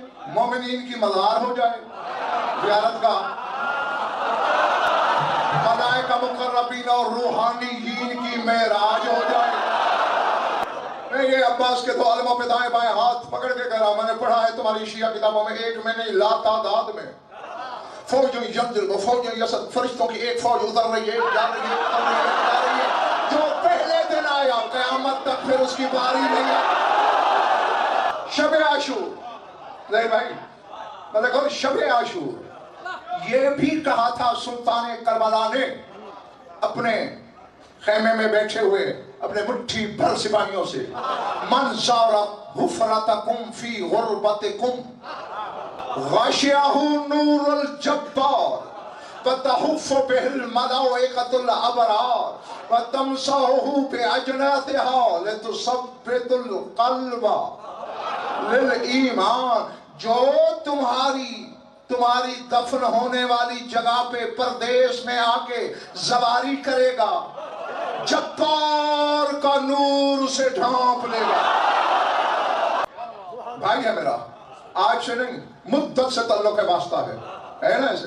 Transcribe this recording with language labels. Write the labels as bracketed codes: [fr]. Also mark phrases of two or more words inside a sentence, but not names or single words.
[ur] مومنین کی مزار ہو جائے، زیارت کا ملائکہ مقربین اور روحانیین کی معراج ہو جائے. میں یہ عباس کے 2 علموں پہ دائیں بائیں ہاتھ پکڑ کے کہہ رہا ہوں، میں نے پڑھا ہے تمہاری شیعہ کتابوں میں، ایک میں نہیں لاتعداد میں [ar] فوج ينزل وفوج يصعد, [ur] فرشتوں کی ایک فوج اتر رہی ہے، جا رہی ہے، اتر رہی ہے، جا رہی ہے. جو پہلے دن آیا قیامت تک پھر اس کی باری نہیں ہے. شب عاشور، نہیں بھائی مطلب کون? شب عاشور یہ بھی کہا تھا سلطان کربلا نے اپنے خیمے میں بیٹھے ہوئے اپنے مٹھی بھر سپاہیوں سے, [ar] من زار حفرتكم في غربتكم غشيه نور الجبار وتحفه به الملائكة الأبرار وتمسحه بأجنحتها لتثبت القلب للإيمان. [ur] جو تمہاری دفن ہونے والی جگہ پہ پردیس میں آ کے سواری کرے گا، جبار کا نور اسے ڈھانپ لے گا. بھائی ہے میرا، آج سے نہیں مدت سے تعلق واسطہ ہے نا ایسے.